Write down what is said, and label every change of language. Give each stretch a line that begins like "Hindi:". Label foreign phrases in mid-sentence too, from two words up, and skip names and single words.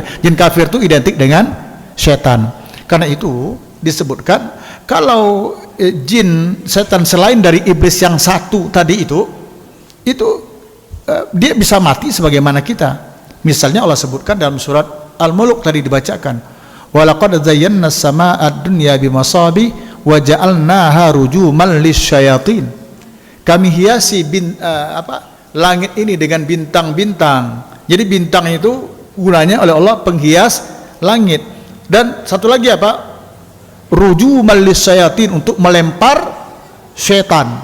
Indonesian: Jin kafir itu identik dengan setan. Karena itu disebutkan kalau jin setan selain dari iblis yang satu tadi itu dia bisa mati sebagaimana kita. Misalnya Allah sebutkan dalam surat Al-Mulk tadi dibacakan,
Arabic: ولقد زينا السماء الدنيا بمصابيح وجعلناها رجوما للشياطين.
Indonesian: Kami hiasi langit ini dengan bintang-bintang. Jadi bintang itu gunanya oleh Allah penghias langit. Dan satu lagi apa?
Arabic: رجوما للشياطين,
Indonesian: untuk melempar setan.